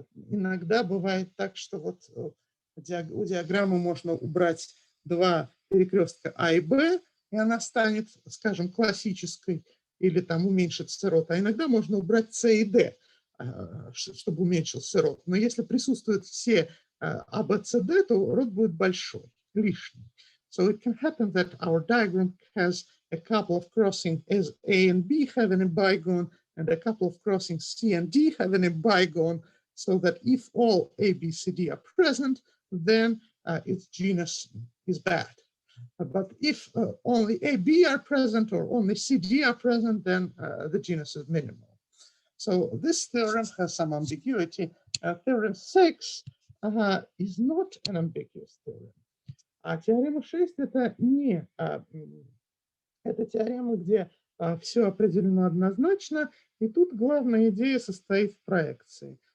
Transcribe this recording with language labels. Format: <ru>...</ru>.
<ru>Иногда бывает так, что вот у диаграммы можно убрать два перекрестка А и Б, и она станет, скажем, классической, или там уменьшится род. А иногда можно убрать С и Д, чтобы уменьшился род. Но если присутствуют все А, Б, С, Д, то род будет большой, лишний.</ru> <en>So it can happen that our diagram has a couple of crossings as A and B having a bigone, and a couple of crossings C and D having a bigone, so that if all A, B, C, D are present, then its genus is bad. But if only A, B are present or only C, D are present, then the genus is minimal. So this theorem has some ambiguity. Theorem 6 is not an ambiguous theorem.</en> <ru>А теорема 6 это не это теорема, где все определено однозначно, и тут главная идея состоит в проекции.</ru>